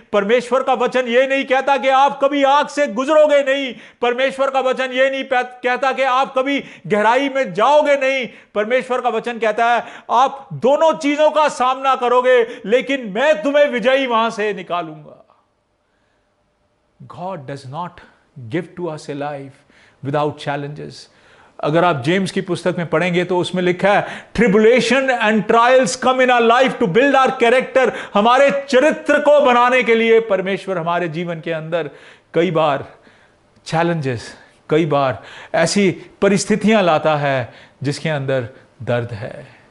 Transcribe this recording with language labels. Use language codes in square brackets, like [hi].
[hi] परमेश्वर का वचन यह नहीं कहता कि आप कभी आग से गुजरोगे नहीं, परमेश्वर का वचन यह नहीं कहता कि आप कभी गहराई में जाओगे नहीं। परमेश्वर का वचन कहता है आप दोनों चीजों का सामना करोगे, लेकिन मैं तुम्हें विजयी वहां से निकालूंगा। [en] God does not give to us a life without challenges. [hi] अगर आप जेम्स की पुस्तक में पढ़ेंगे तो उसमें लिखा है, [en] Tribulation and trials come in our life to build our character. [hi] हमारे चरित्र को बनाने के लिए परमेश्वर हमारे जीवन के अंदर कई बार चैलेंजेस, कई बार ऐसी परिस्थितियां लाता है जिसके अंदर दर्द है।